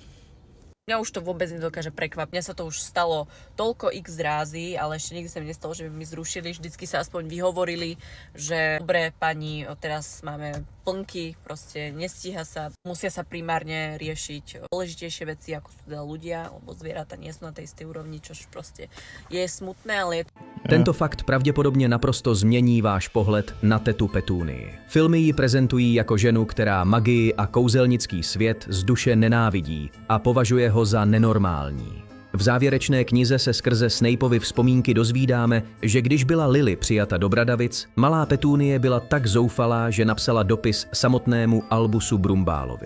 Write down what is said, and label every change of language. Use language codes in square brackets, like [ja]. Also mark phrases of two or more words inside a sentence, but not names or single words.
[sk] Mňa už to vôbec nedokáže prekvapiť. Mňa sa to už stalo toľko x rázy, ale ešte nikdy sa mi nestalo, že by mi zrušili. Vždycky sa aspoň vyhovorili, že dobre pani, teraz máme plnky, proste nestíha sa. Musia sa primárne riešiť dôležitejšie veci, ako sú teda ľudia, lebo zvieratá nie sú na tej istej úrovni, čož proste je smutné, ale je [cs] Tento fakt pravděpodobně naprosto změní váš pohled na tetu Petúnii. Filmy ji prezentují jako ženu, která magii a kouzelnický svět z duše nenávidí a považuje ho za nenormální. V závěrečné knize se skrze Snapeovy vzpomínky dozvídáme, že když byla Lily přijata do Bradavic, malá Petúnie byla tak zoufalá, že napsala dopis samotnému Albusu Brumbálovi.